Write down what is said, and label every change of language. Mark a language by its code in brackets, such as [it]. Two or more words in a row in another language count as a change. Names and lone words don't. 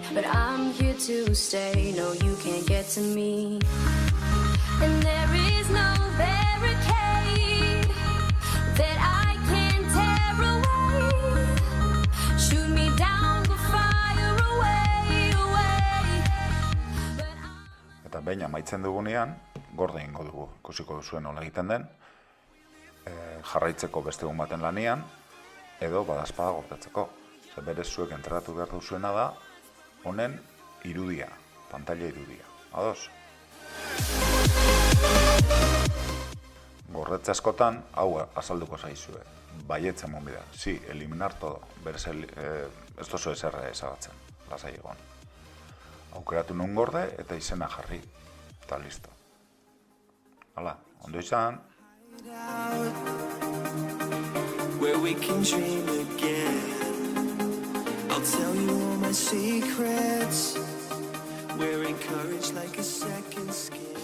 [en] But I'm here to stay, no, you can't get to me. And there is no barricade that I can tear away. Shoot me down, but fire away, away. [eu] Eta behin amaitzen dugunean, gorde egingo dugu, ikusiko duzuen nola egiten den, jarraitzeko beste egun baten lanian, edo badazpada gordetzeko. Zer berez zuek entrenatu behar duzuena da, honen irudia, pantalla irudia. Ados? Gordetze askotan, hau azalduko zaizue. Baietza monbida. [es] Sí, eliminar todo. [eu] Berez, ez dozu eserre ezabatzen. Lasai egon. Aukeratu nun gorde eta izena jarri. Eta listo. Hala, ondo izan. [en] Where we can dream again. I'll tell you all my secrets. We're encouraged like a second skin.